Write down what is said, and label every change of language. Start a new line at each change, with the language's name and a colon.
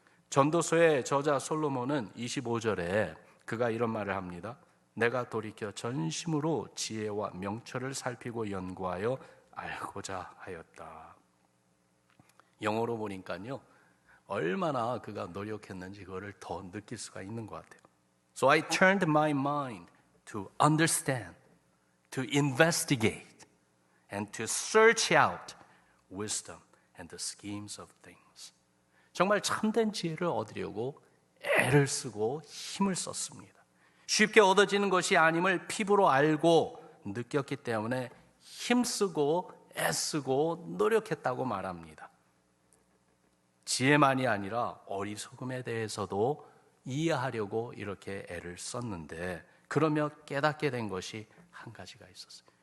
Korean: 전도서의 저자 솔로몬은 25절에 그가 이런 말을 합니다. 내가 돌이켜 전심으로 지혜와 명철을 살피고 연구하여 알고자 하였다. 영어로 보니까요 얼마나 그가 노력했는지 그거를 더 느낄 수가 있는 것 같아요.
English: So I turned my mind to understand, to investigate, and to search out wisdom and the schemes of things.
Korean: 정말 참된 지혜를 얻으려고 애를 쓰고 힘을 썼습니다. 쉽게 얻어지는 것이 아님을 피부로 알고 느꼈기 때문에 힘쓰고 애쓰고 노력했다고 말합니다. 지혜만이 아니라 어리석음에 대해서도 이해하려고 이렇게 애를 썼는데 그러며 깨닫게 된 것이 한 가지가 있었어요.